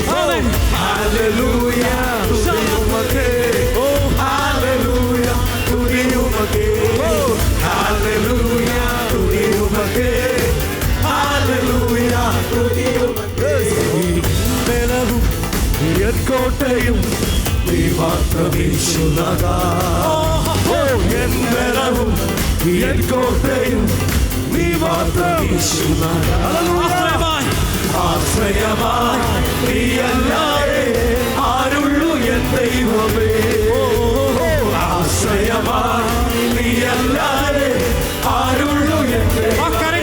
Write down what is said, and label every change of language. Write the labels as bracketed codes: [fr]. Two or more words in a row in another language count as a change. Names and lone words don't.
[ta] ஹல்லேலூயா துதி உமக்கே, ஓ ஹல்லேலூயா துதி உமக்கே, ஓ ஹல்லேலூயா துதி உமக்கே, ஹல்லேலூயா துதி உமக்கே. [ml] ബലവും എൻ കോട്ടയും നീ മാത്രം യേശുനാഥാ. ഓ എൻ ബലവും എൻ കോട്ടയും നീ മാത്രം യേശുനാഥാ. ആശ്രയമായി നീയല്ലാതെ ആരുള്ളൂ എൻ ദൈവമേ. ആശ്രയമായി നീയല്ലാതെ ആരുള്ളൂ എൻ ദൈവമേ.